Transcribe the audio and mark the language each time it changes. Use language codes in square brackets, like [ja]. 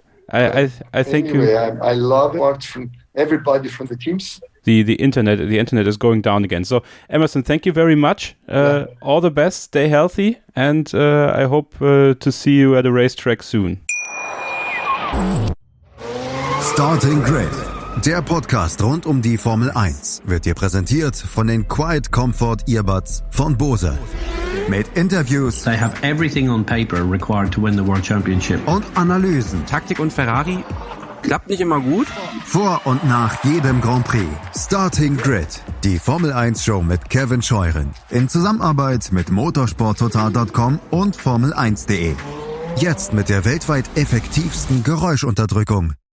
[en] I thank anyway, you. I love it from everybody from the teams. The internet is going down again. So Emerson, thank you very much. All the best. Stay healthy, and I hope to see you at a racetrack soon. [de] Starting Grid, der Podcast rund um die Formel 1, wird dir präsentiert von den Quiet Comfort Earbuds von Bose. Mit Interviews. [en] They have everything on paper required to win the World Championship. [de] Und Analysen. Taktik und Ferrari klappt nicht immer gut. Vor und nach jedem Grand Prix. Starting Grid, die Formel 1 Show mit Kevin Scheuren. In Zusammenarbeit mit Motorsporttotal.com und Formel1.de. Jetzt mit der weltweit effektivsten Geräuschunterdrückung.